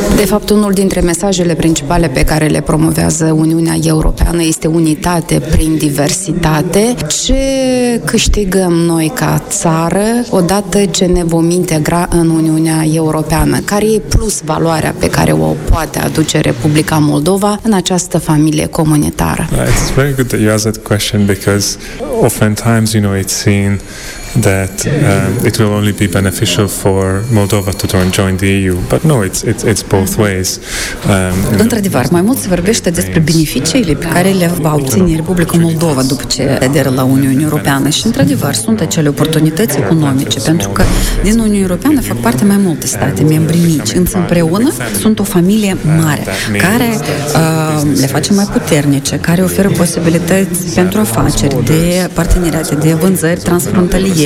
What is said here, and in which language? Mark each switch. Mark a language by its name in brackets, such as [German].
[Romanian] De fapt, unul dintre mesajele principale pe care le promovează Uniunea Europeană este unitate prin diversitate. Ce câștigăm noi ca țară odată ce ne vom integra în Uniunea Europeană? Care e plus valoarea pe care o poate aduce Republica Moldova în această familie comunitară? [English] It's very good that you asked that question because oftentimes, you know, it's seen that it will only be beneficial for Moldova to join the EU, but no, it's both ways. [Romanian] Într-adevăr, mai mult se vorbește despre beneficiile pe care le va obține Republica Moldova după ce aderă la Uniunea Europeană și, într-adevăr, sunt acele oportunități economice, pentru că din Uniunea Europeană fac parte mai multe state, membri mici, însă împreună sunt o familie mare, care le face mai puternice, care oferă posibilități pentru afaceri, de parteneriate, de vânzări transfrontaliere,